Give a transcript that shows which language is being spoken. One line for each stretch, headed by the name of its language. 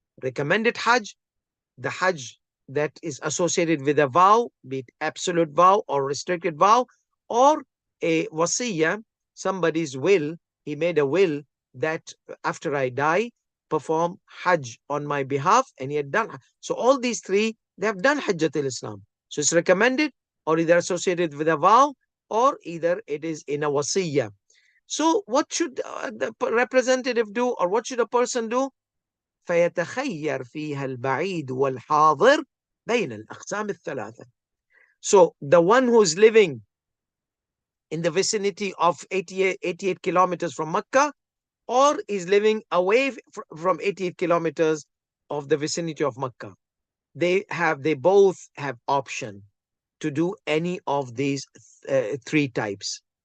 English: Recommended Hajj, the Hajj that is associated with a vow, be it absolute vow or restricted vow, or a wasiyah, somebody's will, he made a will that after I die, perform Hajj on my behalf, and he had done. So all these three, they have done Hajjat al-Islam. So it's recommended, or either associated with a vow, or either it is in a wasiyah. So what should the representative do, or what should a person do?
Arabic: فيتخير فيها البعيد والحاضر بين الأقسام الثلاثة.
English: So the one who is living in the vicinity of 88 kilometers from Mecca, or is living away from 88 kilometers of the vicinity of Mecca, they both have option to do any of these three types.